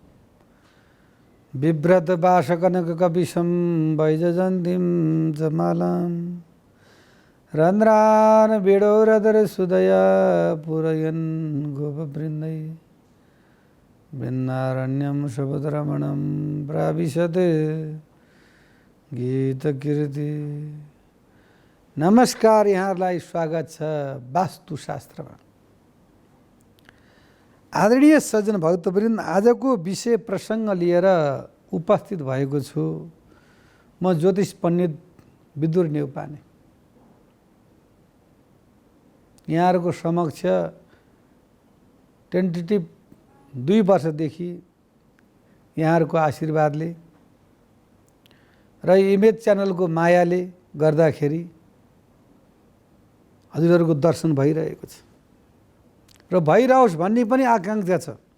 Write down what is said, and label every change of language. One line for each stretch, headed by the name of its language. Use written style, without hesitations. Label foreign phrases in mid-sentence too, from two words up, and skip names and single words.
Sanskrit: बिभ्रत वासकनक कपिशं वैजयन्तीं जमालां रन्ध्रान बिडोरदर सुदया पूरयन् गोपवृन्दै भिन्नारण्यं शबदरमणं प्राविशत् गीतकीर्ति।
Nepali: नमस्कार, यहाँहरूलाई स्वागत छ वास्तुशास्त्रमा। आदरणीय सज्जन भक्तवृन्द, आजको विषय प्रसङ्ग लिएर उपस्थित भएको छु। म ज्योतिष पण्डित विदुर नेउपाने यहाँहरूको समक्ष टेन्टेटिभ 2 वर्षदेखि यहाँहरूको आशीर्वादले र इमेज च्यानलको मायाले गर्दाखेरि हजुरहरूको दर्शन भइरहेको छ र भइरहोस् भन्ने पनि आकाङ्क्षा छ।